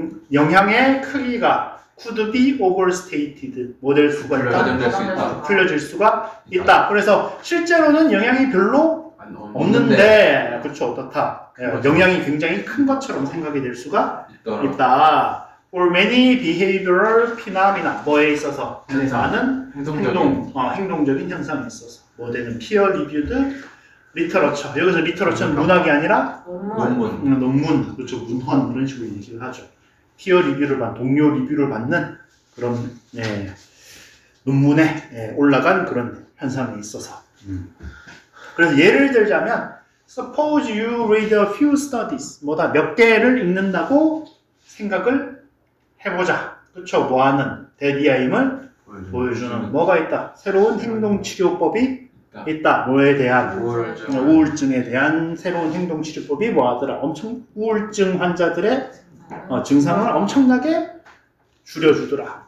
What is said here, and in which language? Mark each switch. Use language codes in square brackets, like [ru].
[ko] 영향의 크기가 [en] could be overstated. [ko] 뭐 될 수가 있다? 풀려질 수가 있다. 그래서 실제로는 영향이 별로 없는데, 그렇죠. 어떻다? 영향이 굉장히 큰 것처럼 생각이 될 수가 있다. [en] For many behavioral phenomena. [ko] 뭐에 있어서? 많은 행동적인 현상에 있어서. 뭐 되는 [en] peer reviewed literature. [ko] 여기서 literature는 문학이 아니라 논문. 그렇죠. 문헌 이런 식으로 얘기를 하죠. 피어 리뷰를 받는, 동료 리뷰를 받는 그런 논문에 올라간 그런 현상에 있어서. 그래서 예를 들자면 [en] suppose you read a few studies. [ko] 뭐다 몇 개를 읽는다고 생각을 해보자. 그렇죠. 뭐하는 대비아임을 보여주는 뭐가 있다. 새로운 행동치료법이 있다. 뭐에 대한 우울증에 대한 새로운 행동치료법이 뭐하더라. 엄청 우울증 환자들의 증상을 엄청나게 줄여주더라.